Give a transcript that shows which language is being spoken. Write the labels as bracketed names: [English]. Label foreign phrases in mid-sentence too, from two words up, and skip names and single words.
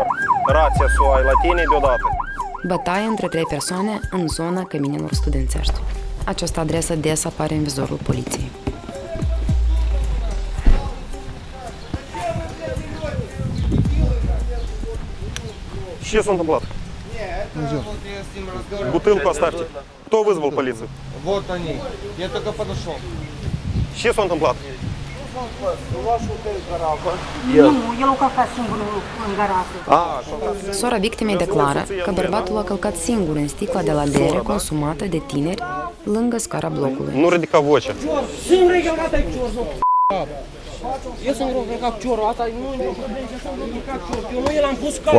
[Romanian] Rația să o ai la tine deodată. Bătaie între 3 persoane în zona căminelor studențești. Această adresă des apare în vizorul poliției. Ce s-a întâmplat? [Russian] Бутылку оставьте. Кто вызвал полицию? Вот они. Я только подошел. [Romanian] Ce s-a întâmplat? Nu, el a călcat singur în garajă. Sora victimei declară că bărbatul a călcat singur în sticla de la bere consumată de tineri lângă scara blocului. Nu ridica vocea. Singur e călcat aici, eu sunt rău cu ciorul, asta nu e eu nu l-am pus ca